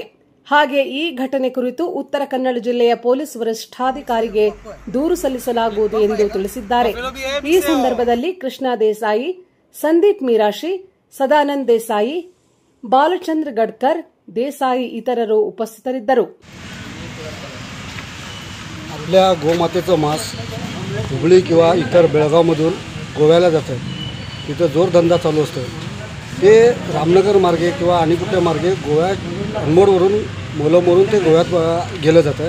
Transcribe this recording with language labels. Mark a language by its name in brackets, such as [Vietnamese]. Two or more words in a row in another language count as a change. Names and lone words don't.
[Kannada] ಹಾಗೆ ಈ ಘಟನೆ ಕುರಿತು ಉತ್ತರ ಕನ್ನಡ ಜಿಲ್ಲೆಯ ಪೊಲೀಸ್ ವರಿಷ್ಠಾಧಿಕಾರಿಗೆ ದೂರು ಸಲ್ಲಿಸಲಾಗುವುದು ಎಂದು ತಿಳಿಸಿದ್ದಾರೆ. ಈ ಸಂದರ್ಭದಲ್ಲಿ ಕೃಷ್ಣ ದೇಸಾಯಿ, ಸಂದೀಪ್ मीराशी, ಸದಾನಂದ್ ದೇಸಾಯಿ, ಬಾಲಚಂದ್ರ ಗಡ್ಕರ್ ದೇಸಾಯಿ ಇತರರು ಉಪಸ್ಥಿತರಿದ್ದರು. [Marathi] आपल्या गोमातेचं मांस हुबळी किंवा इतर बेळगावमधून गोव्याला जातं. तिथं जोरधंदा चालू असतो. ते रामनगर मार्गे किंवा आणि कुठल्या मार्गे गोव्यात अनमोडवरून मोलमवरून ते गोव्यात गेलं जातं.